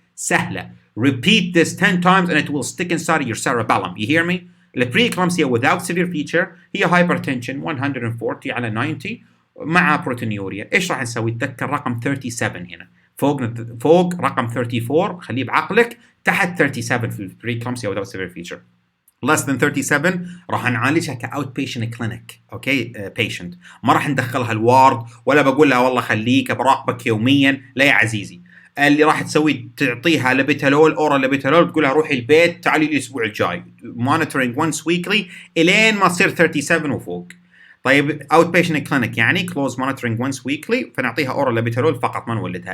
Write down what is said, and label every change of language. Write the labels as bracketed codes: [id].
[en] سهله. repeat this 10 times and it will stick inside your cerebellum. you hear me? [ar] البري-إكلامسيا without severe feature هي hypertension 140 على 90 مع بروتينيوريا. ايش راح نسوي؟ تذكر رقم 37 هنا فوق رقم 34 خليه بعقلك، تحت 37 في البري-إكلامسيا without severe feature. [en] less than 37 راح نعالجها كoutpatient clinic. Okay patient. [ar] ما راح ندخلها الوارد ولا بقول لها والله خليك براقبك يوميا. لا يا عزيزي، اللي راح تسوي تعطيها لابيتالول اورال لابيتالول، تقول لها روحي البيت تعالي الاسبوع الجاي monitoring once weekly الين ما تصير 37 وفوق. طيب outpatient clinic يعني close monitoring once weekly فنعطيها اورال لابيتالول فقط ما نولدها.